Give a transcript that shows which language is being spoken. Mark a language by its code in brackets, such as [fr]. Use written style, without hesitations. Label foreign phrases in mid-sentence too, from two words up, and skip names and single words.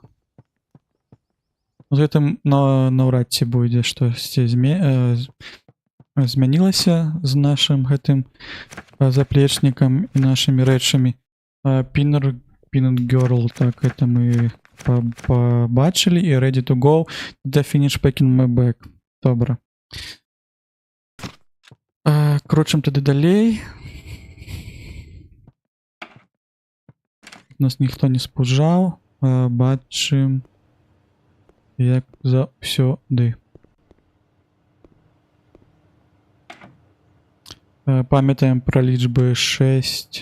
[be] З гэтым наўрад ці будзе штосьці змянілася з нашым гэтым заплечнікам і нашымі рэчамі. [en] Peanut Girl, [be] так, это мы побачылі. І [en] ready to go. The finish packing my bag. [be] Добра. Крочым тады далей. Нас ніхто не спужаў. Бачым, як заўсёды. Памятаем пра лічбы 6.